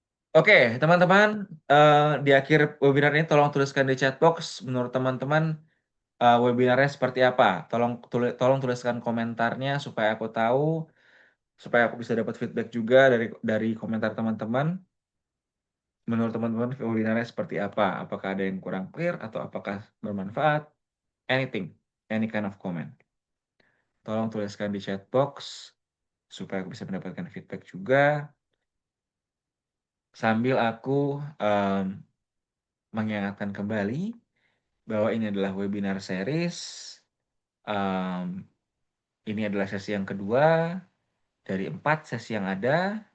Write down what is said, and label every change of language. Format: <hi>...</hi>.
<id>Oke, teman-teman, di akhir webinar ini tolong tuliskan di chat box menurut teman-teman webinarnya seperti apa. Tolong tuliskan komentarnya supaya aku tahu, supaya aku bisa dapat feedback juga dari komentar teman-teman. Menurut teman-teman webinarnya seperti apa? Apakah ada yang kurang clear atau apakah bermanfaat?</id> <en>Anything, any kind of comment.</en> <id>Tolong tuliskan di chat box supaya aku bisa mendapatkan feedback juga. Sambil aku em, mengingatkan kembali bahwa ini adalah webinar series. Em, ini adalah sesi yang kedua dari 4 sesi yang ada.</id>